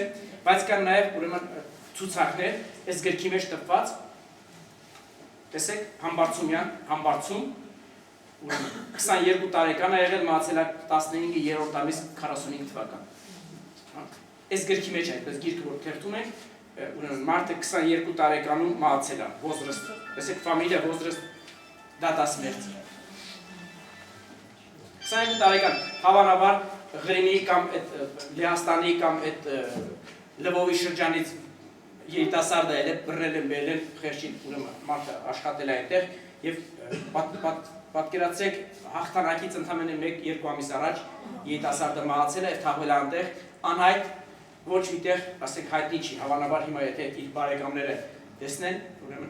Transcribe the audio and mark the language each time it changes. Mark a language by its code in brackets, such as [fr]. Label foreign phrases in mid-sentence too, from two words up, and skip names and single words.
[hy] բայց կան նաև ուրեմն ցուցակներ, այս գրքի մեջ տպված, տեսեք, համբարձում, ուրեմն 22 տարեկան է եղել, մահացել է 15-րդ ամիս 45 թվական։ Այս գրքի մեջ այդպես գիրքը որ թերթում ենք, ուրեմն մարդը 22 տարեկանում մահացել է, возраст, տեսեք, [ru] фамилия возраст, дата смерти։ [hy] 22 տարեկան, հավանաբար Ղրիմի կամ Լեհաստանի կամ Լվովի շրջանից երիտասարդ է ելել, բռնել են բերել խեղճին, ուրեմն մարդը աշխատել է այնտեղ եւ պատկերացրեք հաղթանակից ընդամենը 1-2 ամիս առաջ երիտասարդը մահացել է եւ թաղվել է այնտեղ անհայտ ոչ միտեղ, ասենք հայտնի չի, հավանաբար հիմա եթե իր բարեկամները տեսնեն, ուրեմն